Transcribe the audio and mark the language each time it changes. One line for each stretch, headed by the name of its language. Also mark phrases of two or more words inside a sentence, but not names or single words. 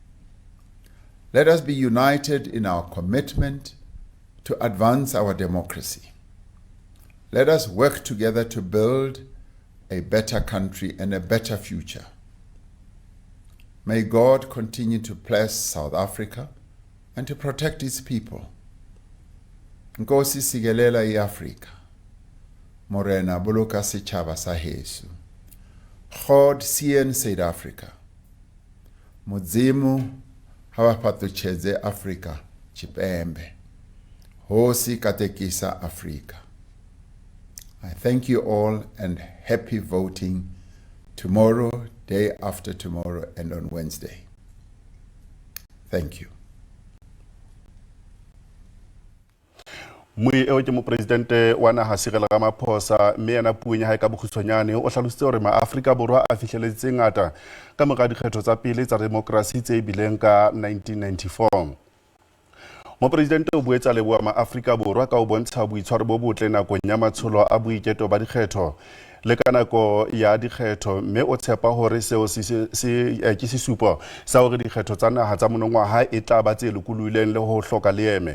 English: Let us be united in our commitment to advance our democracy. Let us work together to build a better country and a better future. May God continue to bless South Africa and to protect its people.
Xhosa: Nkosi sikelela iAfrika.
Southern Sotho: Morena boloka setjhaba sa heso.
Afrikaans: God seën Suid-Afrika.
Venda: Modimo ha ba phatotjhetse Afrika tshipembe.
Tsonga: Hosi katekisa Afrika.
English: I thank you all and happy voting tomorrow, day after tomorrow, and on Wednesday. Thank you.
Southern Sotho: Mui eo ke mopresidente wa naha Cyril Ramaphosa mme yena puong ya hae ka bokgutshwanyane o hlalositse hore maAfrika Borwa a fihleletse ngata ka mora dikgetho tsa pele tsa demokrasi tse bileng ka 1994. Mopresidente o boetse a leboha maAfrika Borwa ka ho bontsha boitshwaro bo botle nakong ya matsholo a boiketo ba dikgetho le ka nako ya dikgetho, mme o tshepa hore seo ke sesupo sa hore dikgetho tsa naha tsa monongwaha e tla ba tse lokollohileng le ho hloka leeme.